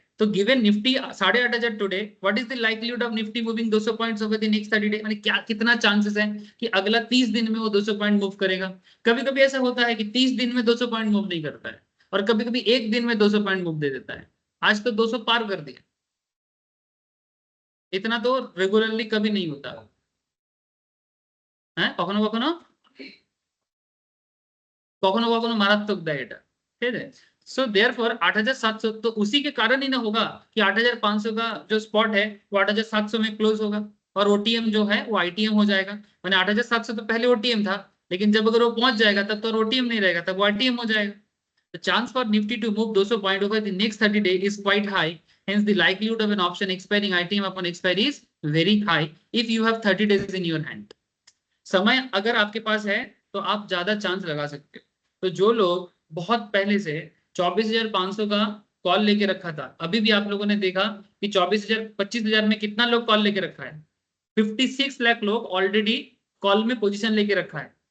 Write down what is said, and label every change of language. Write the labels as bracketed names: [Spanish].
[Hindi] तो [English] given Nifty 8500 today, what is the likelihood of Nifty moving 200 points over the next 30 day, [Hindi] माने क्या कितना chances है कि अगला 30 दिन में वो 200 पॉइंट मूव करेगा। कभी कभी ऐसा होता है कि 30 दिन में 200 पॉइंट मूव नहीं करता है, और कभी कभी एक दिन में 200 पॉइंट मूव दे देता है। आज तो 200 पार कर दिया। इतना तो रेगुलरली कभी नहीं होता है, [Bangla] কখনো কখনো কখনো কখনো মারাত্মক দেয় এটা, ঠিক আছে। [Hindi] सो देयरफॉर 8700 तो उसी के कारण ही ना होगा कि 8500 का जो स्पॉट है वो 8700 में क्लोज होगा और ओटीएम जो है वो आईटीएम हो जाएगा। मैंने 8700 तो पहले ओटीएम था, लेकिन जब अगर वो पहुंच जाएगा तब तो ओटीएम नहीं रहेगा, तब वो आईटीएम हो जाएगा। [English] The chance for Nifty to move 200 point over the next 30 days is quite high. Hence, the likelihood of an option expiring ITM upon expiry is very high if you have 30 days in your hand. [Hindi] समय अगर आपके पास है तो आप ज्यादा chance लगा सकते हो। तो जो लोग बहुत पहले से 24,500 का कॉल लेके रखा था, अभी भी आप लोगों ने देखा कि 24,000 25,000 में कितना लोग कॉल लेके रखा है, 56 लाख लोग ऑलरेडी कॉल में पोजीशन लेके रखा है।